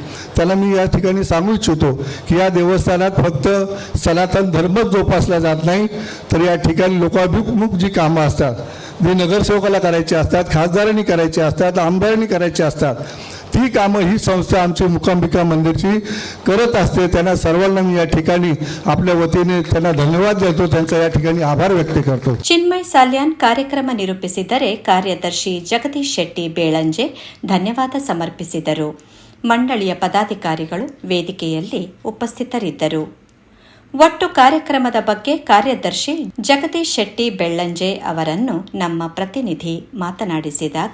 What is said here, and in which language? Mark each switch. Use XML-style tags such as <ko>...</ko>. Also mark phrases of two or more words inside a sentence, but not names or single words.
<mr>त्यांना मी या ठिकाणी सांगू इच्छितो की या देवस्थानात फक्त सनातन धर्मच जोपासला जात नाही, तर या ठिकाणी लोकाभिमुख जी कामं असतात, जी नगरसेवकाला करायची असतात, खासदारांनी करायची असतात, आमदारांनी करायची असतात, ती कामं ही संस्था आमची मुकांबिका मंदिरची करत असते. त्यांना सर्वांना मी या ठिकाणी आपल्या वतीने त्यांना धन्यवाद देतो, त्यांचा या ठिकाणी आभार व्यक्त करतो.</mr> <kn>ಚಿನ್ಮಯ್ ಸಾಲ್ಯಾನ್ ಕಾರ್ಯಕ್ರಮ ನಿರೂಪಿಸಿದರೆ ಕಾರ್ಯದರ್ಶಿ ಜಗದೀಶ್ ಶೆಟ್ಟಿ ಬೇಳಂಜೆ ಧನ್ಯವಾದ ಸಮರ್ಪಿಸಿದರು. ಮಂಡಳಿಯ ಪದಾಧಿಕಾರಿಗಳು ವೇದಿಕೆಯಲ್ಲಿ ಉಪಸ್ಥಿತರಿದ್ದರು. ಒಟ್ಟು ಕಾರ್ಯಕ್ರಮದ ಬಗ್ಗೆ ಕಾರ್ಯದರ್ಶಿ ಜಗದೀಶ್ ಶೆಟ್ಟಿ ಬೆಳ್ಳಂಜೆ ಅವರನ್ನು ನಮ್ಮ ಪ್ರತಿನಿಧಿ ಮಾತನಾಡಿಸಿದಾಗ,</kn>